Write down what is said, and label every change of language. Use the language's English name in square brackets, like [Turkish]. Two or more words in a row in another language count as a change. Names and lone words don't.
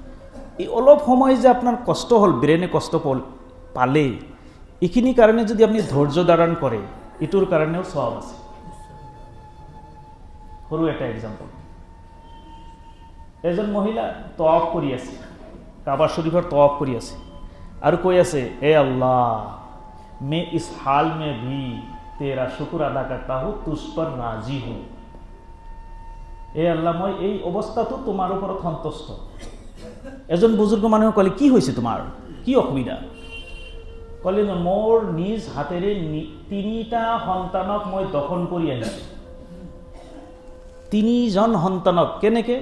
[Assamese] এই অলপ সময় যে আপোনাৰ কষ্ট হ'ল, ব্ৰেইনে কষ্ট পালে, এইখিনি কাৰণে যদি আপুনি ধৈৰ্য ধাৰণ কৰে, এইটোৰ কাৰণেও সওয়াব আছে। সৰু এটা এক্সাম্পল, এজন মহিলা তৱাফ কৰি আছে, কাবা শৰীফৰ তৱাফ কৰি আছে আৰু কৈ আছে, এ আল্লাহ [Hindi] मैं इस हाल में भी तेरा शुक्र अदा करता हूँ, तुझ पर राजी हूँ। [Assamese] এ আল্লাহ মই এই অৱস্থাটো তোমাৰ ওপৰত সন্তুষ্ট। এজন বুজুৰ্গ মানুহে ক'লে, কি হৈছে তোমাৰ, কি অসুবিধা? ক'লে, মোৰ নিজ হাতেৰে 3টা সন্তানক মই দফন কৰি আহিছোঁ। 3জন সন্তানক কেনেকৈ?